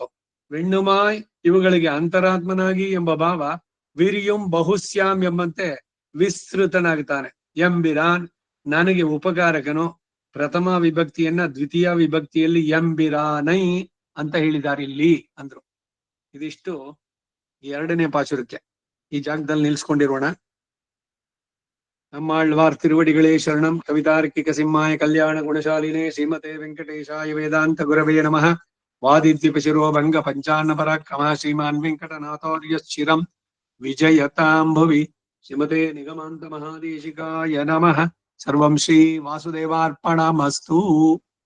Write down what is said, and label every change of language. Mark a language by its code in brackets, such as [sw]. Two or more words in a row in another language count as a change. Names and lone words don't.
[kn] ವೆಣ್ಣುಮಾಯ್ ಇವುಗಳಿಗೆ ಅಂತರಾತ್ಮನಾಗಿ ಎಂಬ ಭಾವ ವಿರಿಯುಂ ಬಹುಶ್ಯಾಮ್ ಎಂಬಂತೆ ವಿಸ್ತೃತನಾಗ್ತಾನೆ. ಎಂಬಿರಾನ್ ನನಗೆ ಉಪಕಾರಕನು. ಪ್ರಥಮ ವಿಭಕ್ತಿಯನ್ನ ದ್ವಿತೀಯ ವಿಭಕ್ತಿಯಲ್ಲಿ ಎಂಬಿರಾನೈ ಅಂತ ಹೇಳಿದ್ದಾರೆ ಇಲ್ಲಿ ಅಂದ್ರು. ಇದಿಷ್ಟು 2ನೇ ಪಾಶುರಕ್ಕೆ. ಈ ಜಾಗದಲ್ಲಿ ನಿಲ್ಸ್ಕೊಂಡಿರೋಣ. [ta] நம்மாழ்வார் திருவடிகளே சரணம். [sa] कवितार्किक सिंहाय कल्याण गुणशालिने श्रीमते वेङ्कटेशाय वेदान्त गुरवे नमः. वादित्यभिशिरोभङ्ग पञ्चानन पराक्रम श्रीमान् वेङ्कटनाथार्यश्चिरं विजयतां भुवि. श्रीमते निगमान्त महादेशिकाय नमः. सर्वं श्री वासुदेवार्पणमस्तु।